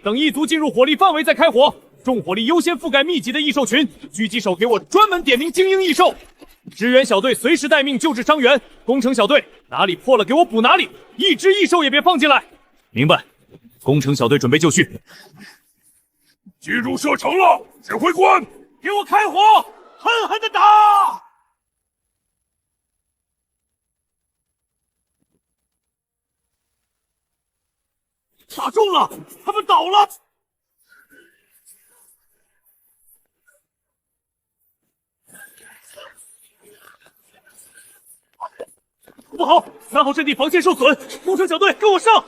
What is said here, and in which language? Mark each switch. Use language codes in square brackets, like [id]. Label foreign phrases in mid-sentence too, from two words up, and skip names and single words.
[zh] 等一族進入火力範圍再開火。重火力優先覆蓋密集的異獸群，狙擊手給我專門點名精英異獸。支援小隊隨時待命救治傷員。工程小隊哪裡破了給我補哪裡，一隻異獸也別放進來。明白。工程小隊準備就緒。進入射程了，指揮官，給我開火！狠狠的打！打中了，他們倒了。不好，3號陣地防線受損，工程小隊跟我上！